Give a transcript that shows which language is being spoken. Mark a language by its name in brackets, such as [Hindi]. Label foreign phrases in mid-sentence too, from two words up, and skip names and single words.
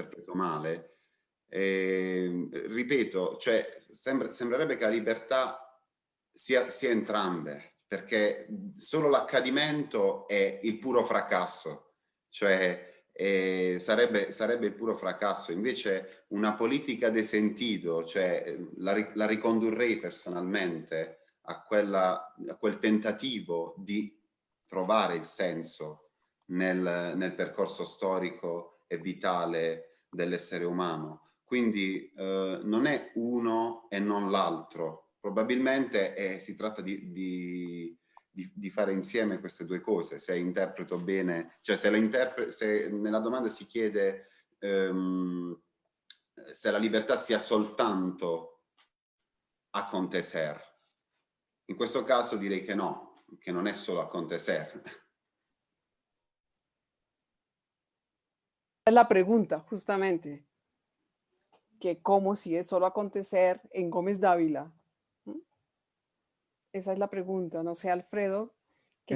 [Italian] interpreto male, ripeto, cioè sembrerebbe che la libertà sia entrambe, perché solo l'accadimento è il puro fracasso, cioè sarebbe il puro fracasso. Invece una politica [Spanish] de sentido, [Italian] cioè la ricondurrei personalmente a quel tentativo di trovare il senso nel percorso storico e vitale dell'essere umano. Quindi non è uno e non l'altro, probabilmente si tratta di fare insieme queste due cose, se interpreto bene, cioè se nella domanda si chiede se la libertà sia soltanto acontecer. In questo caso direi che no, che non è solo acontecer. [Spanish] es la pregunta, justamente, que cómo si es solo acontecer en Gómez Dávila. ¿Mm? Esa es la pregunta, no sé, Alfredo, que